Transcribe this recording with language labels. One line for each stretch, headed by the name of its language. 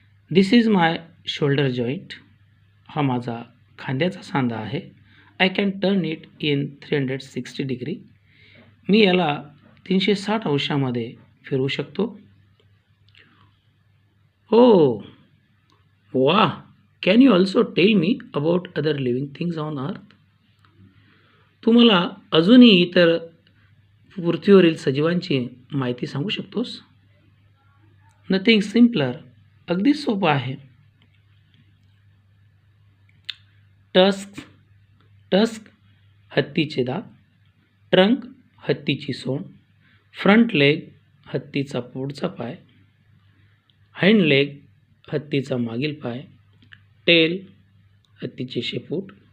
English: This is my shoulder joint.
Marathi: हा माझा खांद्याचा सांधा आहे.
English: I can turn it in 360 degree.
Marathi: मी याला 360 अंशामध्ये फिरवू शकतो.
English: Oh, wow. Can you also tell me about other living things on earth?
Marathi: तू मला अजूनही इतर पृथ्वीवरील सजीवांची माहिती सांगू शकतोस?
English: Nothing simpler.
Marathi: अगदी सोपं आहे. टस्क टस्क हत्तीचे दात, ट्रंक हत्तीची सोंड, फ्रंट लेग हत्तीचा पुढचा पाय, हाइंड लेग हत्तीचा मागील पाय, टेल हत्तीचे शेपूट,